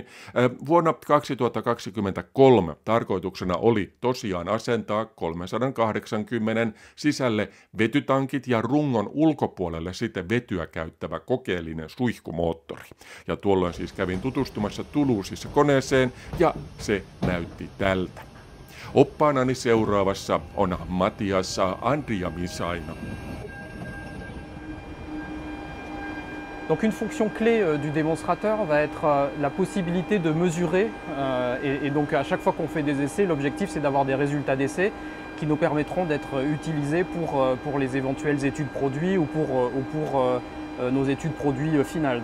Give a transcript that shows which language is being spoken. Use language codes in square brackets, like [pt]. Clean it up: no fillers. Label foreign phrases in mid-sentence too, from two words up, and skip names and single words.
[fi] Vuonna 2023 tarkoituksena oli tosiaan asentaa 380 sisälle vetytankit ja rungon ulkopuolelle sitten vetyä käyttävä kokeellinen suihkumoottori. Ja tuolloin siis kävin tutustumassa Toulousessa koneeseen, ja se näytti tältä. Oppaanani seuraavassa on Matias Andriamisaina. [fr] Donc une fonction clé du démonstrateur va être la possibilité de mesurer et donc à chaque fois qu'on fait des essais, l'objectif c'est d'avoir des résultats d'essais qui nous permettront d'être utilisés pour les éventuelles études produits ou pour nos études produits finales.